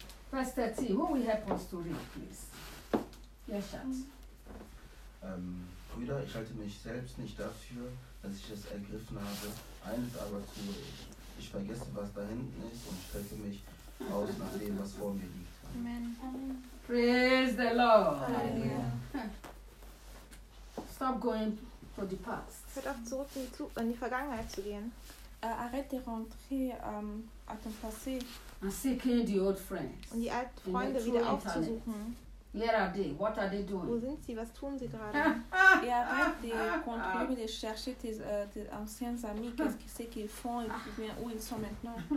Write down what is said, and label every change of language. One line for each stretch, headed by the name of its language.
English: Verse 13, who will help us to read, please? Yes, Schatz.
German: Brüder, ich halte mich selbst nicht dafür, dass ich es ergriffen habe. Eines aber tue ich. Ich vergesse, was da hinten ist und strecke mich aus nach dem, was vor mir liegt.
English: Amen. Amen. Praise the Lord. Hallelujah. Stop going to the past.
German: Hört auf, zurück in die Vergangenheit zu gehen.
French: arrête de rentrer à ton passé.
English: And seeking the old friends.
German: Und die alten Freunde wieder aufzusuchen.
English: Where are they? What are they doing?
German: Wo sind sie? Was tun sie gerade?
French: Et arrête de continuer de chercher tes anciens amis. Qu'est-ce que c'est qu'ils font et où ils sont maintenant?